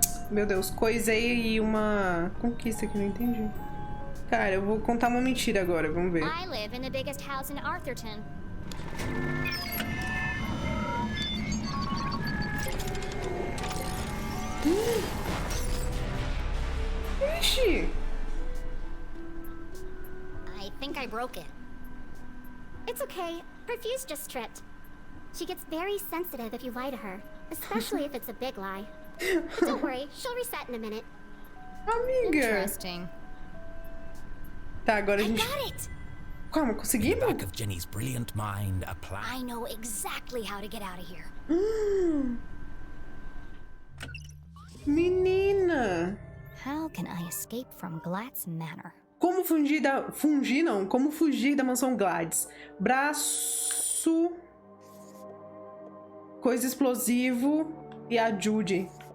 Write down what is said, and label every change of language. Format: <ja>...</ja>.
<pt>Meu Deus, coisei aí uma conquista que eu não entendi. Cara, eu vou contar uma mentira agora, vamos ver.</pt> <en>I live in the biggest house in Arthurton.</en> <pt>Ixi!</pt> <en>I think I broke it. It's okay. Her fuse just tripped. She gets very sensitive if you lie to her, especially if it's a big lie. But don't worry, she'll reset in a minute.</en> <pt>Amiga!</pt> <en>Interesting.</en> <pt>Tá, agora a</pt> <en>I</en> <pt>gente...</pt> <en>got it!</en> <pt>Calma,</pt> <en>In the</en> <pt>conseguimos?</pt> <en>back of Jenny's brilliant mind, a plan. I know exactly how to get out of here.</en> <pt>Menina!</pt> <en>How can I escape from Glatz Manor?</en> <pt>Como fugir da... Fugir não, como fugir da mansão Gladys. Braço... Coisa explosivo e ajude.</pt>